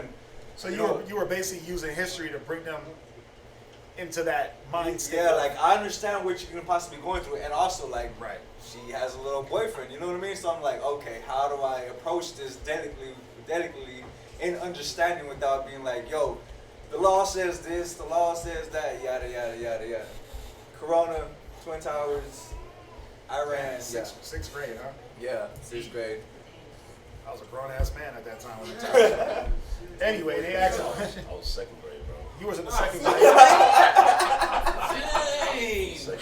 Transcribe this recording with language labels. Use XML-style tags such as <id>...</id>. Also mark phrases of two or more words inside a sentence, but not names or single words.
<en>so you were basically using history to bring them into that mindset. Yeah, like I understand what you're gonna possibly be going through, and also like, Right. she has a little boyfriend. You know what I mean? So I'm like, okay, how do I approach this delicately in understanding without being like, yo, the law says this, the law says that, yada yada yada yada. Corona, Twin Towers, Iran, Sixth grade, huh? yeah, 6th grade. I was a grown ass man at that time. When they talked. Anyway, they asked. I was 2nd grade, bro. You was in the 2nd grade. Dang. Second</en>